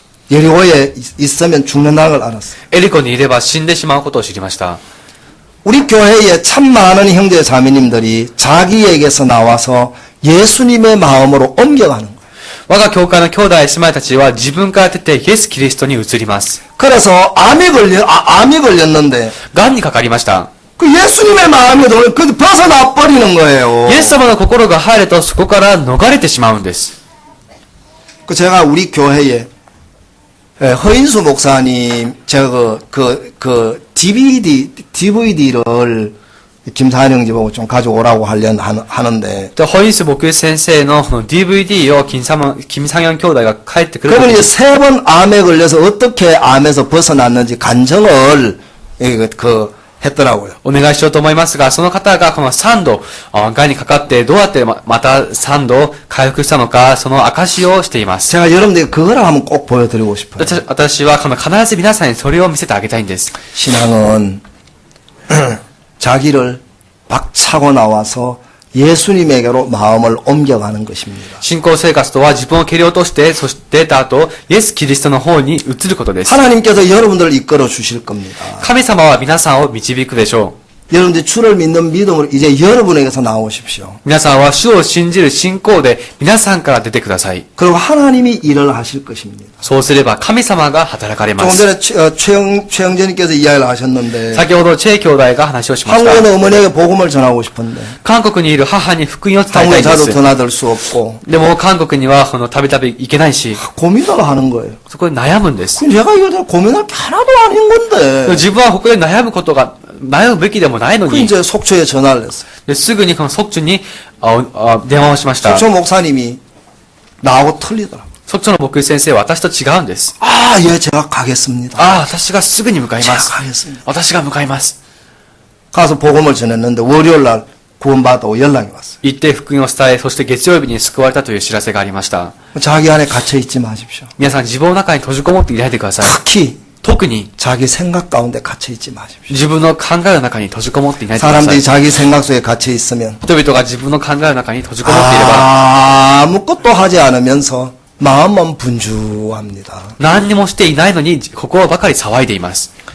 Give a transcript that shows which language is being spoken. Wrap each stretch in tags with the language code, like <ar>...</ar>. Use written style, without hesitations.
<ko>여리고에 있으면 죽는다는 걸 알았어요.</ko> <ja>エリコにいれば死んでしまうことを知りました。</ja> <ko>우리 교회에 참 많은 형제 자매님들이 자기에게서 나와서 예수님의 마음으로 옮겨가는 거예요.</ko> <ja>我が教会の兄弟姉妹たちは自分から出てイエス・キリストに移ります。</ja> <ko>그래서 암이 걸렸는데</ko> <ja>癌にかかりました。</ja> <ko>그 예수님의 마음이 그 벗어나 버리는 거예요.</ko> <ja>イエス様の心が入るとそこから逃れてしまうんです。</ja> <ko>그 제가 우리 교회에 허인수 목사님 제가 그 DVD를 김사한 형제 보고 좀 가져오라고 하는데</ko> <ja>で、ホインス牧師先生のDVD を金三兄弟が帰ってくる</ja> <ko>그분이 세 번 암에 걸려서 어떻게 암에서 벗어났는지 간증을 했더라고요.</ko> <ja>お願いしようと思いますが、その方がこの3度、癌にかかってどうやってまた3度回復したのか、その証をしています。</ja> <ko>제가 여러분들에게 그거를 한번 꼭 보여드리고 싶어요.</ko> <ja>私は必ず皆さんにそれを見せてあげたいんです。</ja> <ko>신앙은 자기를 박차고 나와서 예수님에게로 마음을 옮겨가는 것입니다.</ko> <ja>信仰生活とは自分を蹴り落として、そして出た後、イエス・キリストの方に移ることです。</ja> <ko>하나님께서 여러분들을 이끌어 주실 겁니다.</ko> <ja>神様は皆さんを導くでしょ</ja> <ko>여러분들이 주를 믿는 믿음으로 이제 여러분에게서 나오십시오.</ko> <ja>皆さんは主を信じる信仰で皆さんから出てください。</ja> <ko>그리고 하나님이 일을 하실 것입니다.</ko> <ja>そうすれば神様が働かれま</ja> <ko>조금</ko> <ja>す。</ja> <ko>전에 최영재님께서 이야기를 하셨는데</ko> <ja>先ほどチェイ兄弟が話をしまし</ja> <ko>한국에</ko> <ja>た。</ja> <ko>있는 어머니에게 복음을 전하고 싶은데</ko> <ja>韓国にいる母に福音を伝えたい</ja> <ko>한국에</ko> <ja>んで</ja> <ko>자주</ko> <ja>す。</ja> <ko>드나들 수 없고</ko> <ja>でも韓国にはたびたび行けないし、</ja> <ko>고민을 하는 거예요.</ko> <ja>そこで悩むんです。</ja> <ko>그럼 제가 이거 고민할 게 하나도 아닌 건데</ko> <ja>自分はここで悩むことが、悩むべきでもないの</ja> <ko>그</ko> <ja>に、</ja> <ko>이제 속초에 전화를 했어요.</ko> <ja>ですぐにこの속주に電話をしました。</ja> <ko>속초 목사님이 나하고 틀리더라고요.</ko> <ja>속초の牧師先生は私と違うんです。</ja> <ko>아, 예, 제가 가겠습니다.</ko> <ja>ああ、私がすぐに向かい</ja> <ko>제가</ko> <ja>ます。</ja> <ko>가겠습니다.</ko> <ja>私が向かいます。</ja> <ko>가서 복음을 전했는데 월요일 날 구원받았다고 연락이 왔어요.</ko> <ja>行って福音を伝え、そして月曜日に救われたという知らせがありました。</ja> <ko>자기 안에 갇혀 있지 마십시오.</ko> <ja>皆さん自分の中に閉じこもっていないでください。</ja> <ko>특히</ko> <ja>特に</ja> <ko>자기 생각 가운데 갇혀 있지 마십시오.</ko> <ja>自分の考えの中に閉じこもっていないでください。</ja> <ko>사람들이 자기 생각 속에 갇혀 있으면</ko> <ja>人々が自分の考えの中に閉じこもっていれば、</ja> <ko>아무것도 하지 않으면서 마음은 분주합니다.</ko> <ja>何にもしていないのに心ばかり騒いでいます。</ja>